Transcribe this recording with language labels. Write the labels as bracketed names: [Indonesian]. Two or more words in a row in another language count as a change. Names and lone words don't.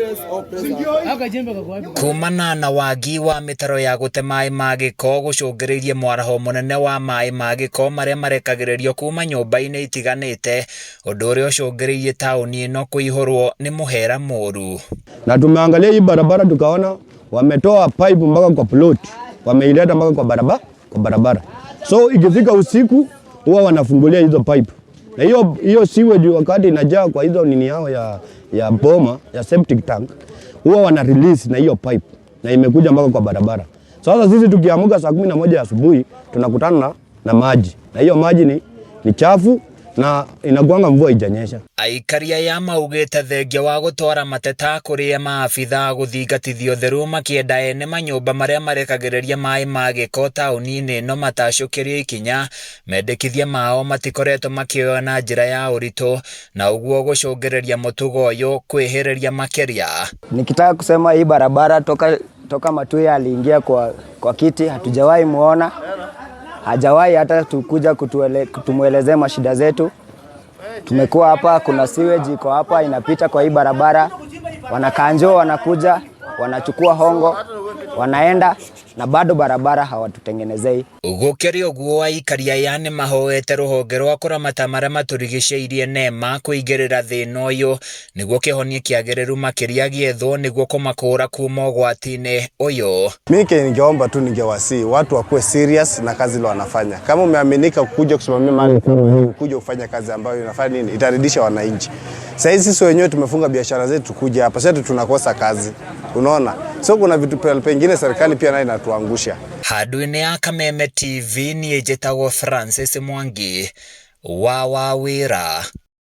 [Kikuyu] Kumana na wagi wa mĩtaro ya gũte maĩ ma gĩko gũcũngĩrĩirie mwaraho mũnene wa maĩ ma gĩko marĩa marekagĩrĩrio kuma nyũmba-inĩ itiganĩte, ũndũ ũrĩa ũcũngĩrĩirie taũni ĩno kũihũrwo nĩ mũhera mũru. [Swahili] Na tumeangalia hii barabara tukaona wametoa pipe mpaka kwa plot, wameileta mpaka kwa barabara. So ikifika usiku huwa wanafungulia hizo pipe. Na hiyo sewage wakati inajaa kwa hizo nini yao ya boma, ya [English] septic tank, [Swahili] huwa wana release na hiyo pipe na imekuja mpaka kwa barabara. Sasa sisi tukiamuka saa 11 asubuhi tunakutana na maji. Na hiyo maji ni chafu na inakuanga mvua ijanyesha. [Kikuyu] Aikari aya maugĩte thengia wa gũtwara mateta kũrĩ maabitha gũthingatithio theru makĩenda ene manyũmba marĩa marekagĩrĩria maĩ ma gĩko taũni-inĩ ĩno matacũkĩrio ikinya, mendekithia mao matikoretwo makĩoywo na njĩra ya ũritũ, na ũguo gũcũngĩrĩria mũtugo ũyũ kwĩhĩrĩria makĩria. [Swahili] Nikitaka kusema hii barabara toka Matuya aliingia kwa kiti hatujawahi muona. Hajawahi hata tukuja kutumuelezea mashida zetu. Tumekuwa hapa, kuna sewage iko hapa inapita kwa hii barabara. Wanakanjo wanakuja, wanachukua hongo, wanaenda na bado barabara hawatutengenezei. [Kikuyu] Gũkĩrĩ ũguo aikari aya nĩ mahoete rũhonge rwa kũramata marĩa matũrigicĩirie NEMA kũingĩrĩra thĩna ũyũ nĩguo kĩhonia kĩagĩrĩru makĩria gĩethwo nĩguo kũmakũra kuma ũgwati-inĩ ũyũ. [Swahili] Mimi ningeomba tu ningewasii watu wakuwe serious na kazi ile wanafanya. Kama umeaminika kuja kusimamia mali kama hii, kuja kufanya kazi ambayo inafanya nini? Itaridhisha wananchi. Sasa sisi wenyewe tumefunga biashara zetu kuja hapa. Sasa tunakosa kazi. Unaona? So kuna vitu pengine serikali pia nayo inatuangusha. [Kikuyu] Handũ-inĩ ya Kameme TV niĩ njĩtagwo Francis Mwangi wa Wawĩra.